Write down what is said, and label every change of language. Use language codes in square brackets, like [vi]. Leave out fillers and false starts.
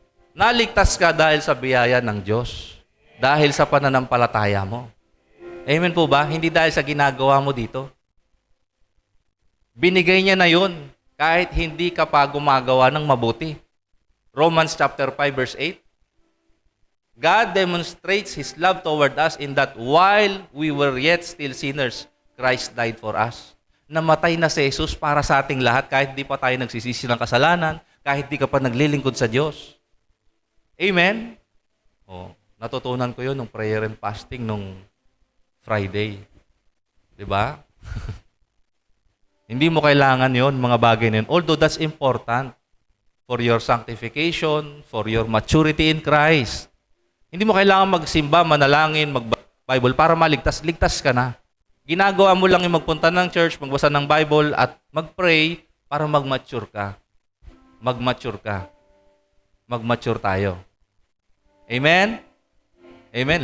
[tl] Naligtas ka dahil sa biyaya ng Diyos. Dahil sa pananampalataya mo. Amen po ba? Hindi dahil sa ginagawa mo dito. Binigay niya na yun kahit hindi ka pa gumagawa ng mabuti. [en] Romans chapter 5 verse 8. God demonstrates His love toward us in that while we were yet still sinners, Christ died for us. [tl] Namatay na si Jesus para sa ating lahat kahit di pa tayo nagsisisi ng kasalanan, kahit di ka pa naglilingkod sa Diyos. Amen? Natutunan ko yun nung [en] prayer and fasting [tl] nung Friday. Diba? Hindi mo kailangan yon mga bagay na yun. [en] Although that's important for your sanctification, for your maturity in Christ. [tl] Hindi mo kailangan magsimba, manalangin, mag-Bible para maligtas. Ligtas ka na. Ginagawa mo lang yung magpunta ng church, magbasa ng Bible, at mag-pray para mag-mature ka. Mag-mature ka. Mag-mature tayo. Amen? Amen?